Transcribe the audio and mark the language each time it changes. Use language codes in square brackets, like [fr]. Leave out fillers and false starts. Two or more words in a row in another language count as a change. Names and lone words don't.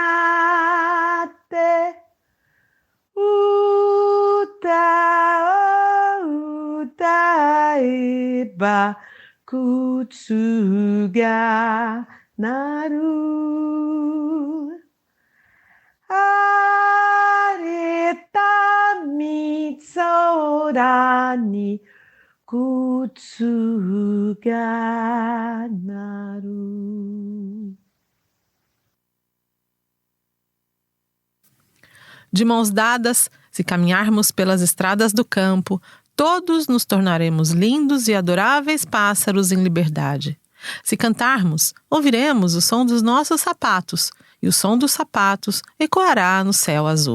[ja] なって 歌えば 靴が 鳴る 晴れた み空に 靴が 鳴る. [pt] De mãos dadas, se caminharmos pelas estradas do campo, todos nos tornaremos lindos e adoráveis pássaros em liberdade. Se cantarmos, ouviremos o som dos nossos sapatos, e o som dos sapatos ecoará no céu azul.